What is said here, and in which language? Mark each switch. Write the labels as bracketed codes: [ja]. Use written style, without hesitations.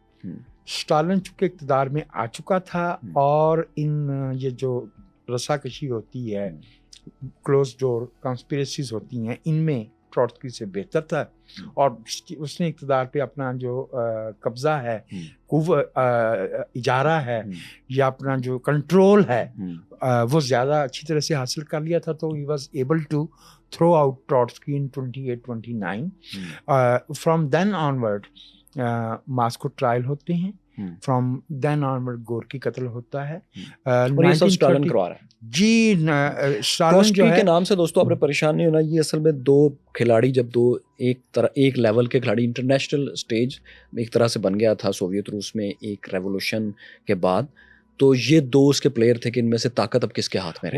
[ur] Stalin چونکہ اقتدار میں آ چکا تھا, اور یہ جو رسا کشی ہوتی ہے, کلوز ڈور کنسپریسیز ہوتی ہیں, ان میں ٹروٹسکی سے بہتر تھا. اور اس نے اقتدار پہ اپنا جو قبضہ ہے, اجارہ ہے, یا اپنا جو کنٹرول ہے, وہ زیادہ اچھی طرح سے حاصل کر لیا تھا. تو [en] he was able to throw out Trotsky in 28-29. From then onward [ur] Moscow trial ہوتے ہیں. [en] from then onward [ur] گورکی قتل ہوتا ہے. اسٹالن کروا رہا ہے. جی, ٹروٹسکی کے نام سے دوستوں آپ نے پریشان نہیں ہونا. یہ اصل میں دو کھلاڑی, جب دو ایک لیول کے کھلاڑی انٹرنیشنل سٹیج ایک طرح سے بن گیا تھا سوویت روس میں ایک ریولوشن کے بعد, تو یہ دو اس کے پلیئر تھے کہ ان میں سے طاقت اب کس کے ہاتھ میں رہی.